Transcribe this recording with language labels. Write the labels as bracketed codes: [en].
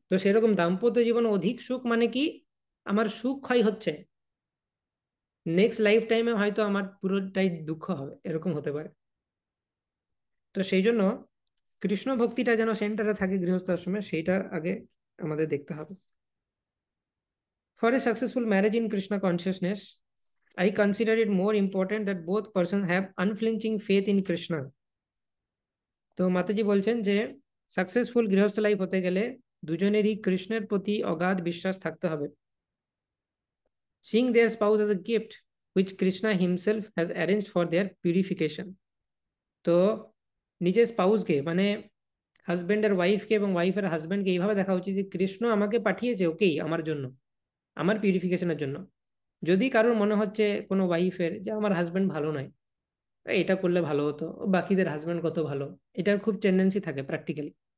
[bn] তো সেরকম দাম্পত্য জীবন অধিক সুখ মানে কি, আমার সুখ ক্ষয় হচ্ছে, নেক্সট লাইফ টাইমে হয়তো আমার পুরোটাই দুঃখ হবে, এরকম হতে পারে। তো সেই জন্য কৃষ্ণ ভক্তিটা যেন সেন্টারে থাকে গৃহস্থ আশ্রমে, সেইটা আগে আমাদের দেখতে হবে। [en] For a successful marriage in Krishna consciousness, I consider it more important that both persons have unflinching faith in Krishna. [bn] তো মাতাজি বলছেন যে সাকসেসফুল গৃহস্থ লাইফ হতে গেলে দুজনেরই কৃষ্ণের প্রতি অগাধ বিশ্বাস থাকতে হবে। [en] Seeing their spouse as a gift which Krishna himself has arranged for their purification. [bn] তো নিজের স্পাউসকে, মানে হাজবেন্ডের ওয়াইফকে এবং ওয়াইফের হাজবেন্ডকে এইভাবে দেখা উচিত যে কৃষ্ণ আমাকে পাঠিয়েছে ওকেই আমার জন্য, আমার পিউরিফিকেশনের জন্য। যদি কারোর মনে হচ্ছে কোনো ওয়াইফের যে আমার হাজবেন্ড ভালো নয়, এটা করলে ভালো হতো, বাকিদের হাজবেন্ড কত ভালো, এটার খুব টেন্ডেন্সি থাকে প্র্যাকটিক্যালি।